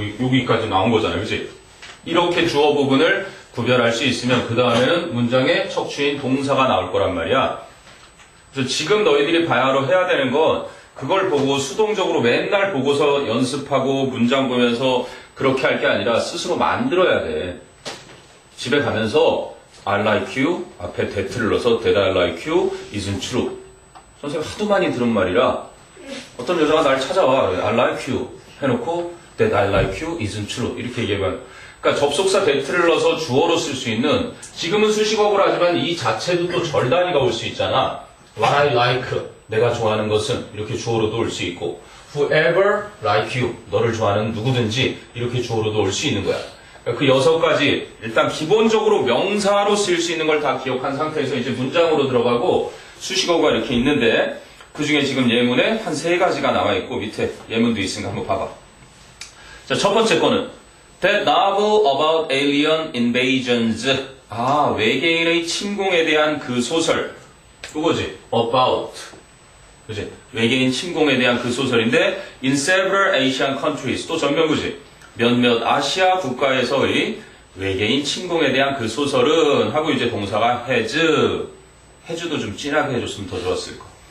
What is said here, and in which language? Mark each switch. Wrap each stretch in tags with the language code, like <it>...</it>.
<ko>여기까지 나온 거잖아요. 그치? 이렇게 주어 부분을 구별할 수 있으면 그 다음에는 문장의 척추인 동사가 나올 거란 말이야. 그래서 지금 너희들이 바야흐로 해야 되는 건 그걸 보고 수동적으로 맨날 보고서 연습하고 문장 보면서 그렇게 할 게 아니라 스스로 만들어야 돼. 집에 가면서</ko> <en>I like you</en> <ko>앞에 that를 넣어서</ko> <en>that I like you isn't true.</en> <ko>선생님 하도 많이 들은 말이라 어떤 여자가 날 찾아와</ko> <en>I like you</en> <ko>해놓고</ko> <en>that I like you isn't true</en> <ko>이렇게 얘기하면 그러니까 접속사 that를 넣어서 주어로 쓸 수 있는 지금은 수식어구라 하지만 이 자체도 또 절단위가 올 수 있잖아.</ko> <en>What I like</en> <ko>내가 좋아하는 것은 이렇게 주어로도 올 수 있고</ko> <en>whoever like you</en> <ko>너를 좋아하는 누구든지 이렇게 주어로도 올 수 있는 거야. 그러니까 그 6가지 일단 기본적으로 명사로 쓸 수 있는 걸 다 기억한 상태에서 이제 문장으로 들어가고 수식어가 이렇게 있는데 그 중에 지금 예문에 한 3가지가 나와있고 밑에 예문도 있으니까 한번 봐봐. 자, 첫 번째 거는</ko> <en>That novel about alien invasions.</en> <ko>외계인의 침공에 대한 그 소설. 그거지. About. 그지? 외계인 침공에 대한 그 소설인데</ko> <en>In several Asian countries.</en> <ko>또 전명구지. 몇몇 아시아 국가에서의 외계인 침공에 대한 그 소설은 하고 이제 동사가 has도 좀 진하게 해줬으면 더 좋았을 거.</ko>